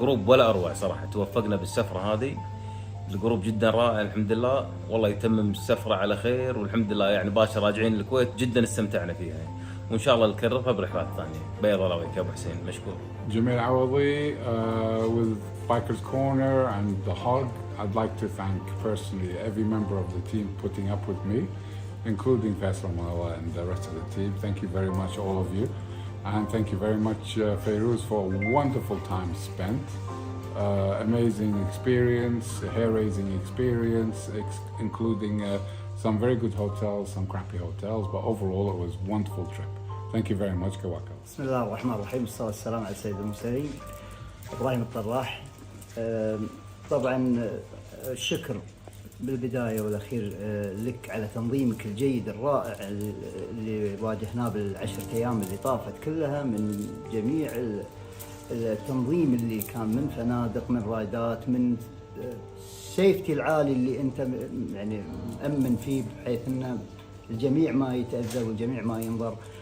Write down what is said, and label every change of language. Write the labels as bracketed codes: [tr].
[ar] جروب ولا أروع صراحة، توفقنا بالسفرة هذه. الجروب جدا رائع الحمد لله، والله يتمم السفرة على خير، والحمد لله يعني باشا راجعين الكويت جدا استمتعنا فيها، وإن شاء الله نكررها برحلات ثانية. بيض الله وجهك يا أبو حسين، مشكور. [en] Jamil Awadi with Bikers Corner and The Hog. I'd like to thank personally every member of the team putting up with me, including Faisal Mawala and the rest of the team. Thank you very much, all of you. And thank you very much, Fayrouz, for a wonderful time spent. Amazing experience, hair-raising experience, including some very good hotels, some crappy hotels, but overall it was a wonderful trip. Thank you very much, Kawaka. [ar] بسم الله الرحمن الرحيم، والصلاة والسلام على سيد المرسلين إبراهيم الطراح. طبعا الشكر بالبداية والأخير لك على تنظيمك الجيد الرائع اللي واجهناه بالعشرة أيام اللي طافت كلها، من جميع التنظيم اللي كان من فنادق، من رايدات، من السيفتي العالي اللي أنت يعني مأمن فيه، بحيث أن الجميع ما يتأذى والجميع ما ينضر.